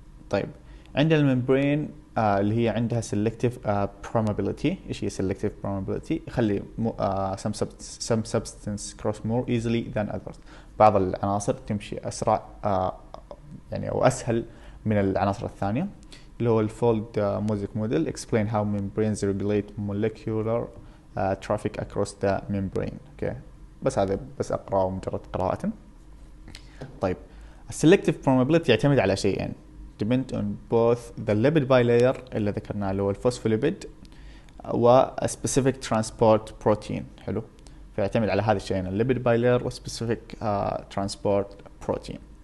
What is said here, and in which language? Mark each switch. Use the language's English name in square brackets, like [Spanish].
[Arabic] طيب عندنا الممبرين اللي هي عندها selective permeability. ايش هي [English] selective permeability؟ [Arabic] يخلي [English] some substance cross more easily than others. [Arabic] بعض العناصر تمشي اسرع يعني او اسهل من العناصر الثانية. اللي هو الفولد موزيك موديل [English] explain how membranes regulate molecular traffic across the membrane. [Arabic] اوكي، بس هذا بس اقراه مجرد قراءة. طيب السلكتيف probability يعتمد على شيئين، [English] depend on both the lipid bilayer [Arabic] اللي ذكرناه اللي هو الفوسفوليبيد، و [English] specific transport protein. [Arabic] حلو. فيعتمد على هذا الشيئين، الليبيد بايلير وسبيسيفيك ترانسبورت بروتين.